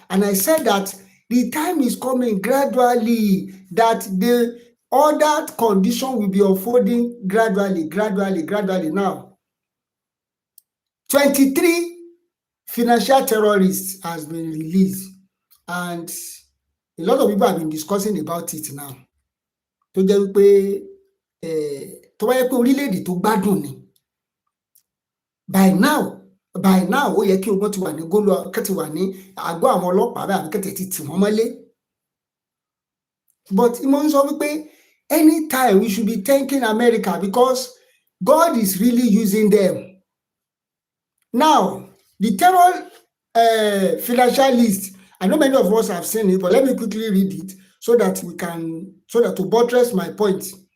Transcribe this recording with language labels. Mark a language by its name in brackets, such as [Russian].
[English] And I said that the time is coming gradually that the other condition will be unfolding gradually. Now, 23 financial terrorists has been released, and a lot of people have been discussing about it now. [Yoruba] Tó jẹ́ pé tó bá yẹ pé orílẹ̀-èdè tó gbádùn ni, [English] by now [Yoruba] ó yẹ kí ogun ti wà ní gólú kẹ́tì wà ní àgọ́ àwọn ọlọ́pàá bẹ́ẹ̀ àbí kẹ́tì ti tì wọ́n mọ́lé. [English] But [Yoruba] mo ń sọ wípé [English] anytime we should be thanking America because God is really using them. Now, the terror financial list, I know many of us have seen it, but let me quickly read it so that to buttress my point.